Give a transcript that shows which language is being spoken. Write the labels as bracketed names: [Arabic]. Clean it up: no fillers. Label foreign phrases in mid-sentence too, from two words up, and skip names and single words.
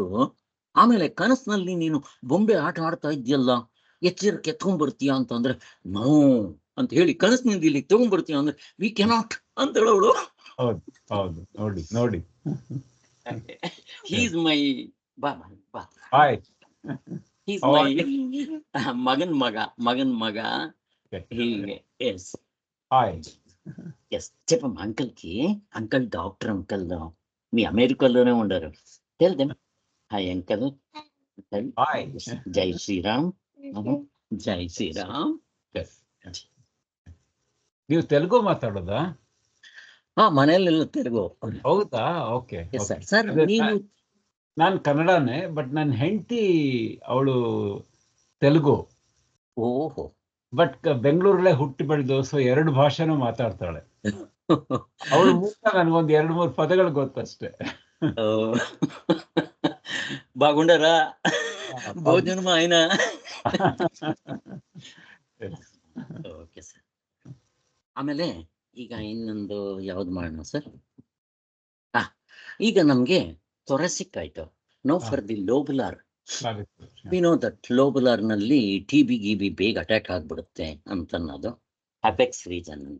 [Kannada] ಆಮೇಲೆ ಕನಸಿನಲ್ಲಿ ನೀನು ಬೊಂಬೆ ಆಟ ಆಡ್ತಾ ಇದ್ಯಲ್ಲ, ಎಚ್ಚರಕ್ಕೆ ಎತ್ಕೊಂಡ್ ಬರ್ತೀಯ ಅಂತಂದ್ರೆ, ನೋ ಅಂತ ಹೇಳಿ ಕನಸಿನಿಂದ ಇಲ್ಲಿ ತಗೊಂಡ್ ಬರ್ತೀಯ ಅಂದ್ರೆ, [English] we cannot [Kannada] ಅಂತ ಹೇಳೋಳು. ನೋಡಿ [English] he's my he's my [Kannada] ಮಗನ್ ಮಗ. [Telugu] ಹೀಗೆ ಎಸ್ చెప్పమ్మా అంకుల్ కి. అంకుల్ డాక్టర్ అంకుల్ మీ అమెరికాలోనే ఉండరు. [English] tell them hi uncle. [Telugu] జై శ్రీరామ్. జై శ్రీరామ్. [Kannada] ನೀವು ತೆಲುಗು ಮಾತಾಡೋದಾ? ಮನೆಯಲ್ಲೆಲ್ಲ ತೆಲುಗು. ಹೌದಾ? ಓಕೆ ಸರ್. ನೀವು? ನಾನು ಕನ್ನಡನೇ, ಬಟ್ ನನ್ನ ಹೆಂಡತಿ ಅವಳು ತೆಲುಗು. ಓಹೋ. ಬಟ್ ಬೆಂಗಳೂರಲ್ಲೇ ಹುಟ್ಟಿ ಬೆಳೆದು, ಸೊ 2 ಭಾಷೆನೂ ಮಾತಾಡ್ತಾಳೆ. ಅವಳು ನನ್ಗೊಂದು 2-3 ಪದಗಳು ಗೊತ್ತಷ್ಟೇ. [Telugu] బాగుండరా భోజనం ఆయన. [Kannada] ಓಕೆ ಸರ್. ಆಮೇಲೆ ಈಗ ಇನ್ನೊಂದು ಯಾವ್ದು ಮಾಡೋಣ ಸರ್? ಈಗ ನಮ್ಗೆ ಥೊರಾಸಿಕ್ ಆಯ್ತು. [English] no for the lobular. we know that [Kannada] ಲೋಬುಲಾರ್ ನಲ್ಲಿ TB ಗಿಬಿ ಬೇಗ ಅಟ್ಯಾಕ್ ಆಗ್ಬಿಡುತ್ತೆ ಅಂತನ್ನೋದು [English] apex region [Kannada] ಅಂತ.